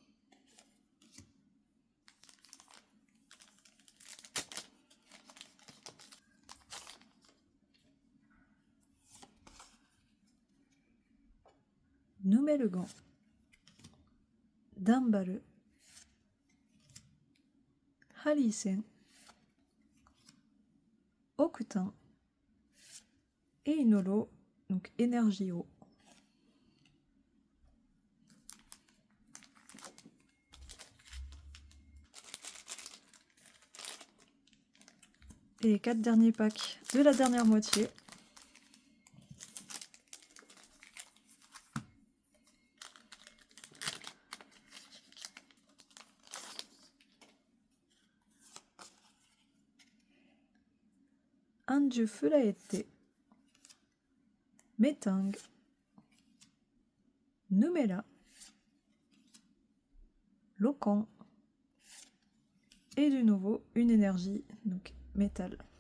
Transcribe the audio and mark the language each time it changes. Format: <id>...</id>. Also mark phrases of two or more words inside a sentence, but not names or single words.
<fr>Numelgan, Dambaru, Harisen, Okutan et une holo, donc Energio. Et les 4 derniers packs de la dernière moitié. Anju Fulaete, Metang, Numela, Locan et de nouveau une énergie, donc métal.</fr>